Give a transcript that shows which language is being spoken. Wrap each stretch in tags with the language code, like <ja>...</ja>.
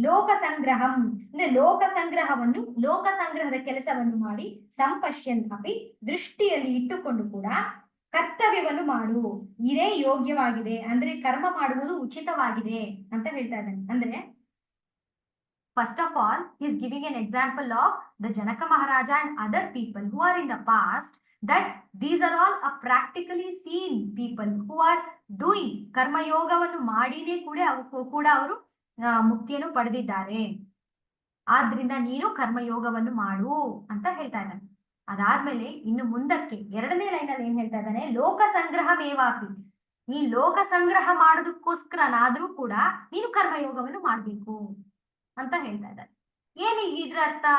<kn>ಲೋಕ ಸಂಗ್ರಹಂ ಅಂದ್ರೆ ಲೋಕ ಸಂಗ್ರಹದ ಕೆಲಸವನ್ನು ಮಾಡಿ ಸಂಪಶ್ಯನ್ ಅಪಿ ದೃಷ್ಟಿಯಲ್ಲಿ ಇಟ್ಟುಕೊಂಡು ಕೂಡ ಕರ್ತವ್ಯವನ್ನು ಮಾಡು, ಇದೇ ಯೋಗ್ಯವಾಗಿದೆ ಅಂದ್ರೆ ಕರ್ಮ ಮಾಡುವುದು ಉಚಿತವಾಗಿದೆ ಅಂತ ಹೇಳ್ತಾ ಇದ್ದಾನೆ.</kn> <en>ಅಂದ್ರೆ first of all, he is giving an example of the Janaka Maharaja and other people who are in the past, that these are all a practically seen people who are doing karma</en> <kn>yogavannu madine kuda avaru ಮುಕ್ತಿಯನ್ನು ಪಡೆದಿದ್ದಾರೆ. ಆದ್ರಿಂದ ನೀನು ಕರ್ಮಯೋಗವನ್ನು ಮಾಡು ಅಂತ ಹೇಳ್ತಾ ಇದ್ದಾನೆ. ಅದಾದ್ಮೇಲೆ ಇನ್ನು ಮುಂದಕ್ಕೆ 2ನೇ ಲೈನಲ್ಲಿ ಏನ್ ಹೇಳ್ತಾ ಇದ್ದಾನೆ, ಲೋಕ ಸಂಗ್ರಹ ಮೇವಾಪಿ, ನೀ ಲೋಕ ಸಂಗ್ರಹ ಮಾಡೋದಕ್ಕೋಸ್ಕರನಾದ್ರೂ ಕೂಡ ನೀನು ಕರ್ಮಯೋಗವನ್ನು ಮಾಡ್ಬೇಕು ಅಂತ ಹೇಳ್ತಾ ಇದ್ದಾರೆ. ಏನಿಗೆ ಇದ್ರ ಅರ್ಥ?</kn>